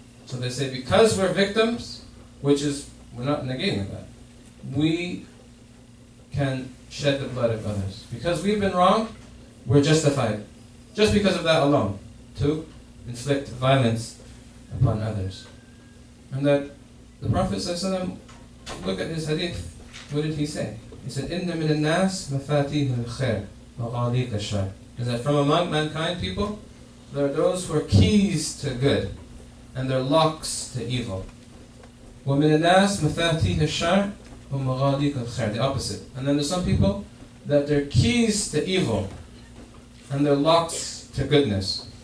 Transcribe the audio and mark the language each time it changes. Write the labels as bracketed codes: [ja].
[en] So they say, because we're victims, which is, we're not negating that, we can shed the blood of others. Because we've been wrong, we're justified, just because of that alone, to inflict violence upon others. And that the Prophet ﷺ, look at his hadith, what did he say? He said, [ar] إِنَّ مِنَ النَّاسِ مَفَاتِيهُ الْخَيْرِ وَغَالِيقَ الشَّرِّ. [en] Is that from among mankind people, there are those who are keys to good, and they're locks to evil. [ar] وَمِنَ النَّاسِ مَفَاتِيهُ الشَّرِّ وَمَغَالِيقَ الْخَيْرِ. [en] The opposite. And then there's some people that they're keys to evil, and they're locks to goodness.